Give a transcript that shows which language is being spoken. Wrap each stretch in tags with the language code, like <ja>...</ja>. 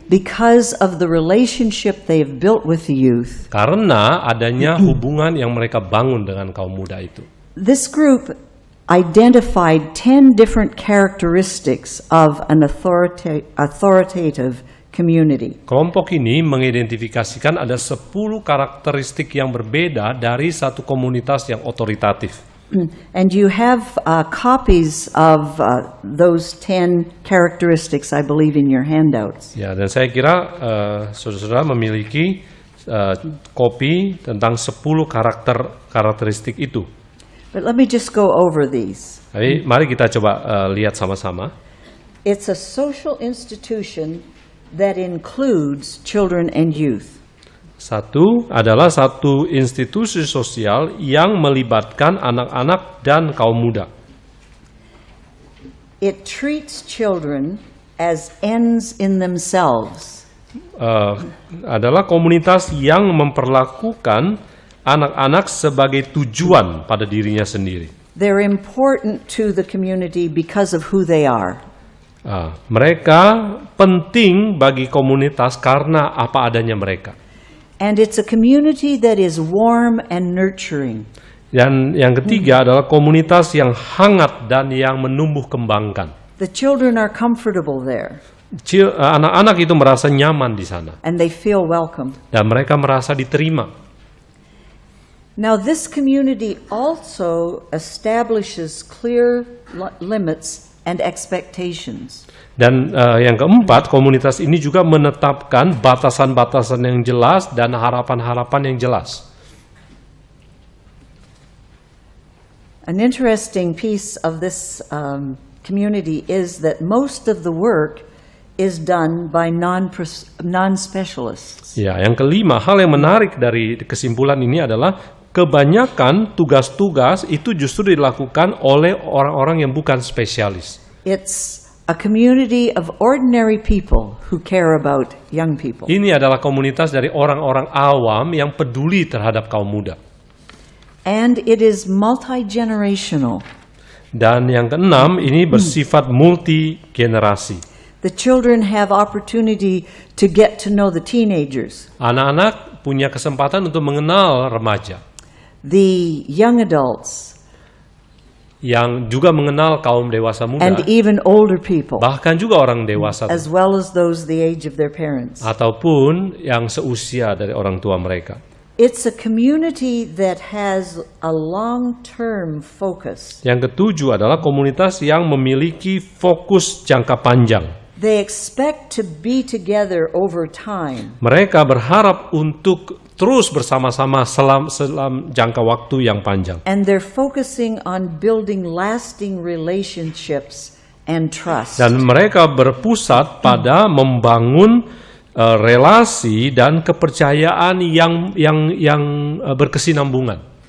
<en>Because of the relationship they have built with the youth.</en> <id>Karena adanya hubungan yang mereka bangun dengan kaum muda itu.</id> <en>This group identified 10 different characteristics of an authoritative community.</en> <id>Kelompok ini mengidentifikasikan ada 10 karakteristik yang berbeda dari satu komunitas yang otoritatif.</id> <en>And you have copies of those 10 characteristics, I believe, in your handouts.</en> <id>Ya, dan saya kira saudara-saudara memiliki kopi tentang 10 karakteristik itu.</id> <en>But let me just go over these.</en> <id>Jadi, mari kita coba lihat sama-sama.</id> <en>It's a social institution that includes children and youth.</en> <id>Satu adalah satu institusi sosial yang melibatkan anak-anak dan kaum muda.</id> <en>It treats children as ends in themselves.</en> <id>Adalah komunitas yang memperlakukan anak-anak sebagai tujuan pada dirinya sendiri.</id> <en>They're important to the community because of who they are.</en> <id>Mereka penting bagi komunitas karena apa adanya mereka.</id> <en>And it's a community that is warm and nurturing.</en> <id>Dan yang ketiga adalah komunitas yang hangat dan yang menumbuh kembangkan.</id> <en>The children are comfortable there.</en> <id>Anak-anak itu merasa nyaman di sana.</id> <en>And they feel welcome.</en> <id>Dan mereka merasa diterima.</id> <en>Now this community also establishes clear limits and expectations.</en> <id>Dan yang keempat, komunitas ini juga menetapkan batasan-batasan yang jelas dan harapan-harapan yang jelas.</id> <en>An interesting piece of this community is that most of the work is done by non-specialists.</en> <id>Ya, yang kelima, hal yang menarik dari kesimpulan ini adalah kebanyakan tugas-tugas itu justru dilakukan oleh orang-orang yang bukan spesialis.</id> <en>It's a community of ordinary people who care about young people.</en> <id>Ini adalah komunitas dari orang-orang awam yang peduli terhadap kaum muda.</id> <en>And it is multi-generational.</en> <id>Dan yang keenam, ini bersifat multi-generasi.</id> <en>The children have opportunity to get to know the teenagers.</en> <id>Anak-anak punya kesempatan untuk mengenal remaja,</id> <en>The young adults,</en> <id>yang juga mengenal kaum dewasa muda,</id> <en>and even older people,</en> <id>bahkan juga orang dewasa,</id> <en>as well as those the age of their parents.</en> <id>ataupun yang seusia dari orang tua mereka.</id> <en>It's a community that has a long-term focus.</en> <id>Yang ketujuh adalah komunitas yang memiliki fokus jangka panjang.</id> <en>They expect to be together over time.</en> <id>Mereka berharap untuk terus bersama-sama selam jangka waktu yang panjang.</id> <en>And they're focusing on building lasting relationships and trust.</en> <id>Dan mereka berpusat pada membangun relasi dan kepercayaan yang berkesinambungan.</id>